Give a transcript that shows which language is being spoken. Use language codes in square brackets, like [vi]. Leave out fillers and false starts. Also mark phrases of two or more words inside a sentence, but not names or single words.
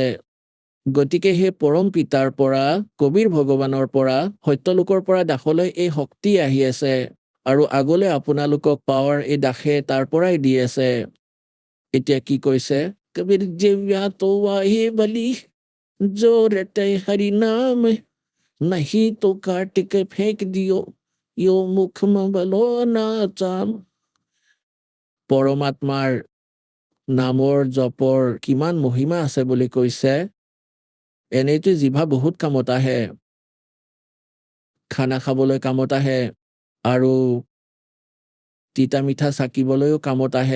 [as] গতিকে সেই পৰম পিতাৰ পৰা, কবিৰ ভগৱানৰ পৰা, সত্যলোকৰ পৰা দাসলৈ এই শক্তি আহি আছে, আৰু আগলৈ আপোনালোকক পাৱাৰ এই দাসে তাৰ পৰাই দি আছে। এতিয়া কি কৈছে, [hi] कबीर जिव्या तो वाहे बलि जो रटे हरि नाम, नहीं तो काट के फेंक दियो यो मुख में बलो ना चाम। [as] পৰমাত্মাৰ নামৰ জপৰ কিমান মহিমা আছে বুলি কৈছে। এনেইতো জিভা বহুত কামত আহে, খানা খাবলৈ কামত আহে, আৰু তিতা মিঠা চাকিবলৈও কামত আহে।